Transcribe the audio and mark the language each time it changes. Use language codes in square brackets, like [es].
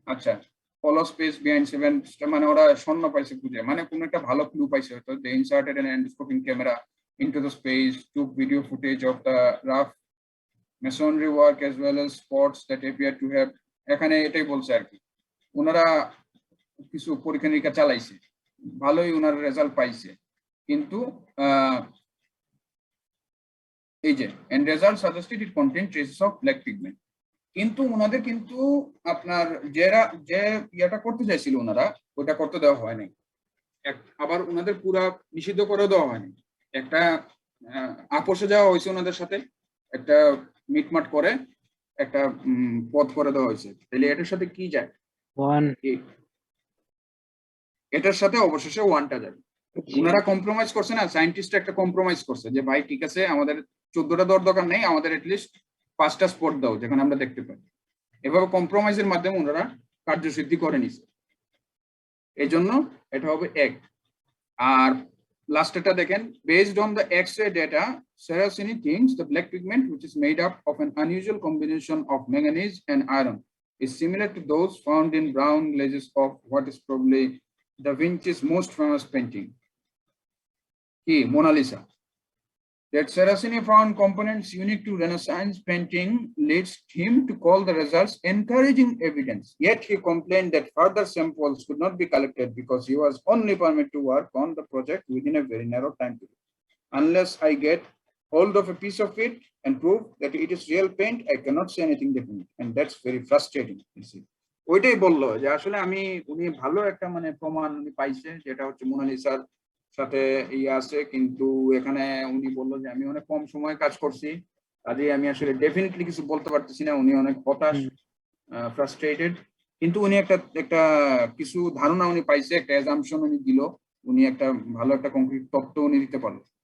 [bn] আচ্ছা, [en] follow space behind 7, [bn] মানে ওরা স্বর্ণ পাইছে খুঁজে, মানে কোন একটা ভালো ক্লু পাইছে হয়তো। [en] They inserted an endoscoping camera into the space, took video footage of the rough masonry work as well as spots that appear to have, [bn] এখানে এটাই বলছে আর কি, ওনারা কিছু পরীক্ষা নিরীক্ষা চালাইছে, ভালোই ওনার রেজাল্ট পাইছে, কিন্তু এই যে [en] and result suggested it contained traces of black pigment. [bn] কিন্তু ওনাদের কিন্তু আপনার যে ইয়েটা করতে চাইছিল ওনারা ওটা করতে দেওয়া হয়নি, আবার ওনাদের পুরা নিষিদ্ধ করে দেওয়া হয়নি, একটা আপোষে যাওয়া হয়েছে ওনাদের সাথে, একটা মিটমাট করে একটা পথ করে দেওয়া হয়েছে। তাহলে এটার সাথে কি যায়? 1 এটার সাথে অবশেষে 1টা যাবে। ওনারা কম্প্রোমাইজ করছে না, সায়েন্টিস্ট একটা কম্প্রোমাইজ করছে যে ভাই ঠিক আছে আমাদের 14টা দেওয়ার দরকার নেই, আমাদের এটলিস্ট 5টা স্পট দাও যেখানে আমরা দেখতে পাই। এভাবে কম্প্রোমাইজের মাধ্যমে ওনারা কার্যসিদ্ধি করে নিছে, এই জন্য এটা হবে 1। আর লাস্টটা দেখেন, [en] based on the X-ray data, Saraceni thinks the black pigment, which is made up of an unusual combination of manganese and iron, is similar to those found in brown glazes of what is probably Da Vinci's most famous painting, Mona Lisa. That Saraceni found components unique to Renaissance painting leads him to call the results encouraging evidence. Yet he complained that further samples could not be collected because he was only permitted to work on the project within a very narrow time period. Unless I get hold of a piece of it and prove that it is real paint, I cannot say anything definite, and that's very frustrating. [bn] ওইটাই বললো যে আসলে উনি ভালো একটা মানে প্রমাণ উনি পাইছে যেটা হচ্ছে মোনালিসার সাথে ইয়ে আছে, কিন্তু এখানে উনি বললো যে আমি অনেক কম সময়ে কাজ করছি, কাজে আমি আসলে ডেফিনেটলি কিছু বলতে পারতেছি না। উনি অনেক হতাশ, ফ্রাস্ট্রেটেড, কিন্তু উনি একটা কিছু ধারণা উনি পাইছে, একটা অ্যাজাম্পশন উনি দিল, উনি একটা ভালো একটা কংক্রিট তত্ত্ব উনি দিতে পারলো।